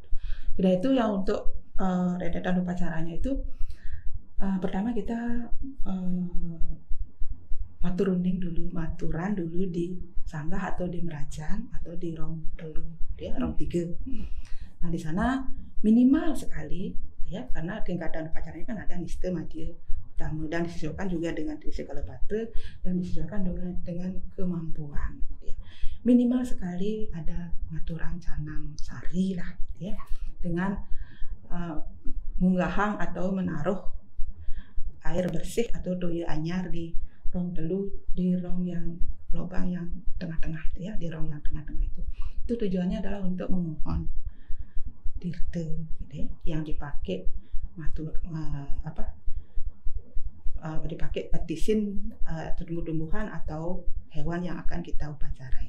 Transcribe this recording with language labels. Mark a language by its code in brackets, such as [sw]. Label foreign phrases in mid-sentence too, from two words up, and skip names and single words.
[id] Sudah itu yang untuk rentetan upacaranya itu pertama kita maturan dulu di sanggah atau di merajan atau di [ban] rong telu, [id] ya rong 3. Nah di sana minimal sekali ya, karena tingkatan upacaranya kan ada niste, madya, tamu, dan disesuaikan juga dengan desa Kalapatra dan disesuaikan dengan kemampuan. Ya. Minimal sekali ada maturan canang sari lah, gitu ya, dengan munggahang atau menaruh air bersih atau [ban] doya anyar [id] di [ban] rong telu, [id] di rong yang lubang yang tengah-tengah itu ya, di rong yang tengah-tengah itu tujuannya adalah untuk memohon tirte, gitu ya, yang dipakai dipakai petisin tumbuh-tumbuhan atau hewan yang akan kita upacarai.